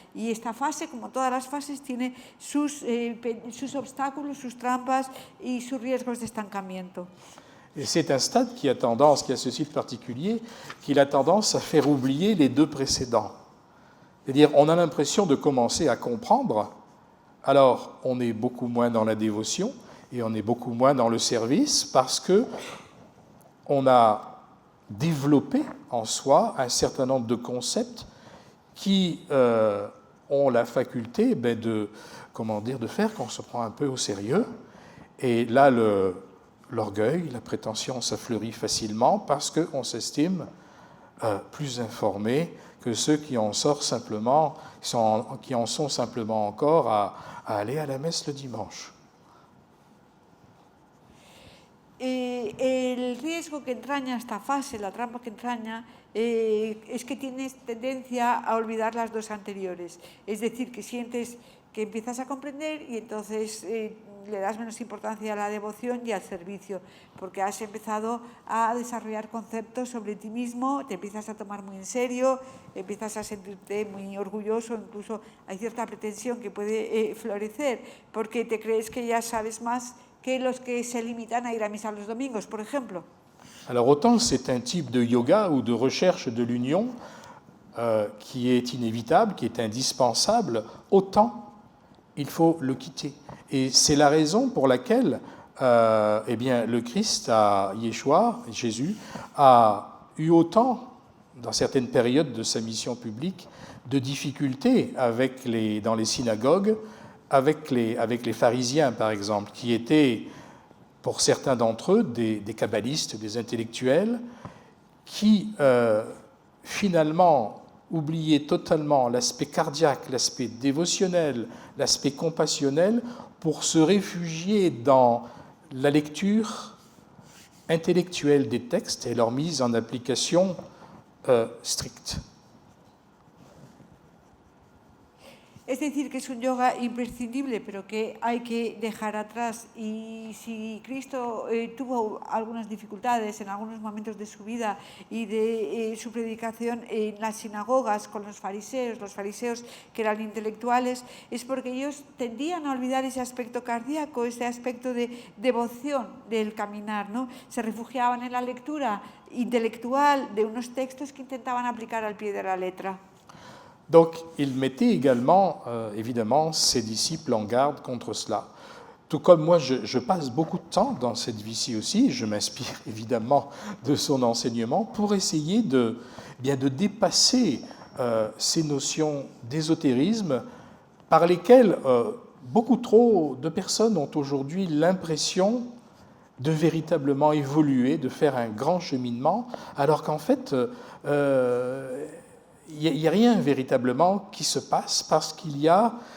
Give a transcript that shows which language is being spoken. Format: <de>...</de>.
<es>Y esta fase, como todas las fases, tiene sus obstáculos, sus trampas y sus riesgos de estancamiento.</es> <fr>Et c'est un stade qui a ceci de particulier, qu'il a tendance à faire oublier les deux précédents. C'est-à-dire, on a l'impression de commencer à comprendre, alors on est beaucoup moins dans la dévotion et on est beaucoup moins dans le service parce que on a développé en soi un certain nombre de concepts qui ont la faculté de faire qu'on se prend un peu au sérieux. Et là, l'orgueil, la prétention, ça fleurit facilement parce qu'on s'estime plus informé que ceux qui en sont simplement encore à aller à la messe le dimanche.</fr> <es>el riesgo que entraña esta fase, la trampa que entraña, es que tienes tendencia a olvidar las dos anteriores. Es decir, que sientes que empiezas a comprender y entonces le das menos importancia a la devoción y al servicio, porque has empezado a desarrollar conceptos sobre ti mismo, te empiezas a tomar muy en serio, empiezas a sentirte muy orgulloso, incluso hay cierta pretensión que puede florecer, porque te crees que ya sabes más que los que se limitan a ir a misa los domingos, por ejemplo.</es> <fr>Alors autant c'est un type de yoga ou de recherche de l'union qui est inévitable, qui est indispensable, autant il faut le quitter. Et c'est la raison pour laquelle eh bien, le Christ, Yeshua, Jésus, a eu autant, dans certaines périodes de sa mission publique, de difficultés dans les synagogues, avec les pharisiens, par exemple, qui étaient, pour certains d'entre eux, des kabbalistes, des intellectuels, qui finalement oubliaient totalement l'aspect cardiaque, l'aspect dévotionnel, l'aspect compassionnel, pour se réfugier dans la lecture intellectuelle des textes et leur mise en application stricte.</fr> <es>Es decir, que es un yoga imprescindible, pero que hay que dejar atrás. Y si Cristo tuvo algunas dificultades en algunos momentos de su vida y de su predicación en las sinagogas con los fariseos que eran intelectuales, es porque ellos tendían a olvidar ese aspecto cardíaco, ese aspecto de devoción del caminar, ¿no? Se refugiaban en la lectura intelectual de unos textos que intentaban aplicar al pie de la letra.</es> <fr>Donc, il mettait également, évidemment, ses disciples en garde contre cela. Tout comme moi, je passe beaucoup de temps dans cette vie-ci aussi, je m'inspire évidemment de son enseignement pour essayer de dépasser ces notions d'ésotérisme par lesquelles beaucoup trop de personnes ont aujourd'hui l'impression de véritablement évoluer, de faire un grand cheminement, alors qu'en fait, il n'y a rien véritablement qui se passe parce qu'il y a</fr>